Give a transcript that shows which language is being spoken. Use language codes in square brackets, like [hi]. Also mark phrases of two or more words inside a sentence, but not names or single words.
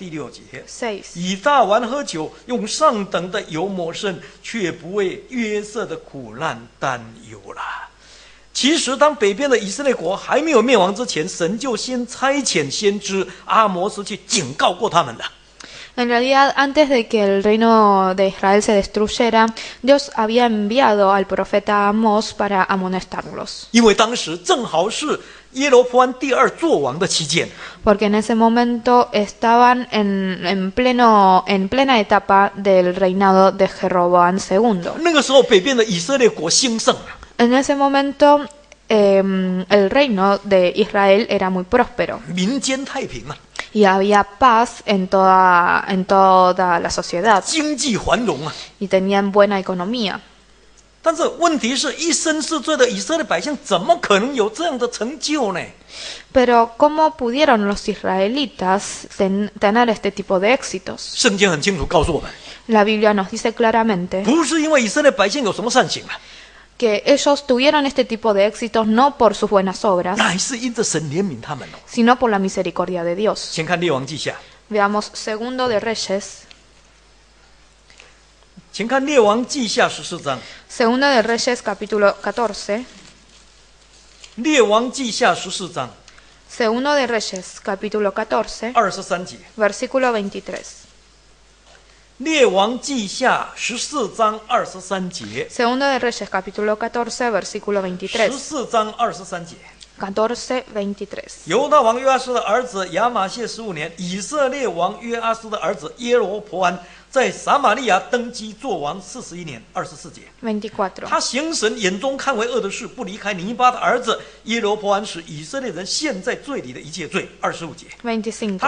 [zh] 第6节， [es] 6. [zh] 以大碗喝酒，用上等的油抹身，却不为约瑟的苦难担忧了。其实，当北边的以色列国还没有灭亡之前，神就先差遣先知阿摩斯去警告过他们了。 [es] En realidad, antes de que el reino de Israel se destruyera, Dios había enviado al profeta Amós para amonestarlos. [zh] 因为当时正好是耶罗波安第2作王的期间， [es] Porque en ese momento estaban en plena etapa del reinado de Jeroboam II. [zh] 那个时候北边的以色列国兴盛了。 [es] En ese momento el reino de Israel era muy próspero [zh] 民间太平啊， [es] y había paz en toda la sociedad [zh] 经济繁荣啊。 [es] y tenían buena economía. [zh] 但是问题是一生是罪的以色列百姓，怎么可能有这样的成就呢？ [es] Pero ¿cómo pudieron los israelitas tener este tipo de éxitos? [zh] 圣经很清楚告诉我们， [es] La Biblia nos dice claramente [zh] 不是因为以色列百姓有什么善行啊， [es] que ellos tuvieron este tipo de éxitos no por sus buenas obras, [zh] 乃是因着神怜悯他们哦。 [es] sino por la misericordia de Dios. [zh] 先看列王记下， [es] Veamos Segundo de Reyes. [zh] 请看列王记下14章， [es] Segundo de Reyes capítulo 14. [zh] 列王记下14章 [es] Segundo de Reyes capítulo 14, [zh] 23 节， [es] versículo 23. [zh] 列王记下14章23节， [es] Segundo de Reyes capítulo 14, versículo 23. [zh] 14 章23节。 [es] 14, 23. [zh] 犹大王约阿斯的儿子亚玛谢15年，以色列王约阿斯的儿子耶罗波安在撒玛利亚登基做王41年24节。 [es] 24. [zh] 他行神眼中看为恶的事，不离开尼巴的儿子耶罗波安，使以色列人陷在罪里的一切罪。25节，他